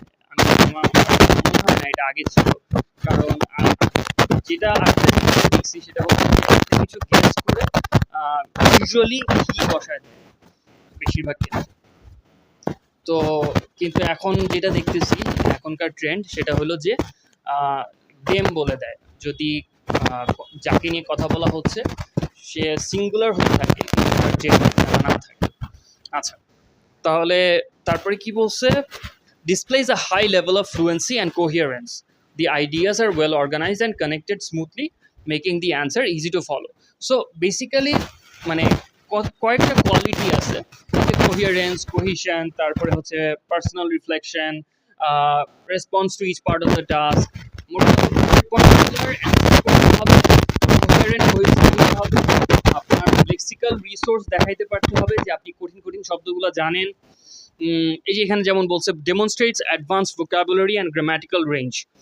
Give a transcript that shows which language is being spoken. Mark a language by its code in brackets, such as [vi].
[bn] আমি আমার মনে হয় না এটা আগে ছিল, কারণ যেটা আরেকটা জিনিস দেখছি সেটা হচ্ছে কিছু গেস করে ইউজুয়ালি কি বসায় দেয় বেশিরভাগ ক্ষেত্রে। তো কিন্তু এখন যেটা দেখতেছি এখনকার ট্রেন্ড সেটা হলো যে গেম বলে দেয়, যদি যাকে নিয়ে কথা বলা হচ্ছে সে সিঙ্গুলার হয়ে থাকে আর জেন্ডার না থাকে। আচ্ছা, তাহলে তারপরে কি বলছে, [en] displays a high level of fluency and coherence. The ideas are well organized and connected smoothly, making the answer easy to follow. So basically [bn] মানে কয়েকটা কোয়ালিটি আছে, কোহিয়ারেন্স, কোহিশন, তারপরে হচ্ছে personal reflection, [en] Response to each part of the task. [bn] মোটামুটি particular answer করতে হবে, কোহিয়ারেন্ট হইতে হবে, আপনার লেক্সিক্যাল রিসোর্স দেখাইতে পারতে হবে যে আপনি কঠিন কঠিন শব্দগুলো জানেন। এই যে এখানে যেমন বলছে, [en] demonstrates advanced vocabulary and grammatical range.